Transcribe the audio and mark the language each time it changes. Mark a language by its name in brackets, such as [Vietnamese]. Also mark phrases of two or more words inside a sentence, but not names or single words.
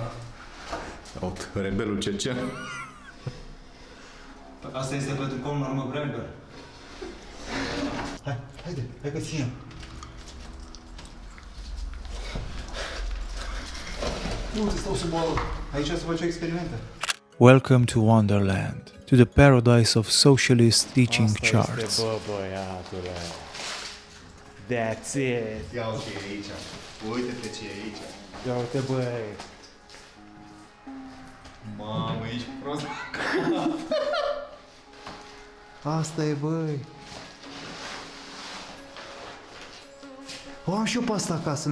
[Romanian] Uite, rebelul cecen. Asta este pentru Conor McGregor. Hai că ținem. Nu, stau sub o... Aici se face experimente. [English] Welcome to Wonderland, to the paradise of socialist teaching charts. [Romanian] Bă, băiatule. [English] That's it. [Romanian] Ia uite aici. Uite-te ce e aici. Ia uite, băi. Mamă, ești prost. Asta e, băi. O, am și eu pe asta acasă.